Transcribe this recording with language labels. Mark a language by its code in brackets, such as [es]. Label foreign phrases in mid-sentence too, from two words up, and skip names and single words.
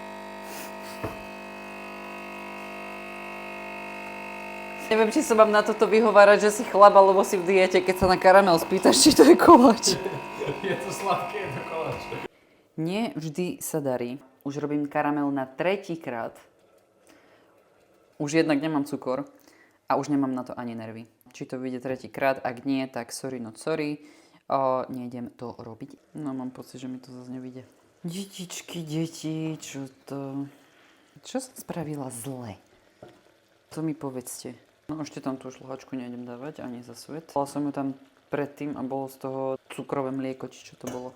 [sk] Neviem, či sa mám na toto vyhovárať, že si chlap, alebo si v diete, keď sa na karamel spýtaš, či to je koláč. Je to sladké, je to koláč. Nie vždy sa darí. Už robím karamel na 3. krát. Už jednak nemám cukor a už nemám na to ani nervy. Či to vyjde 3. krát, ak nie, tak [en] sorry not sorry. [sk] Nejdem to robiť. No mám pocit, že mi to zase nevyjde. Detičky, deti, čo to... Čo som spravila zle? To mi povedzte. No ešte tam tú šľahačku nejdem dávať, ani za svet. Dala som ju tam predtým a bolo z toho cukrové mlieko, či čo to bolo.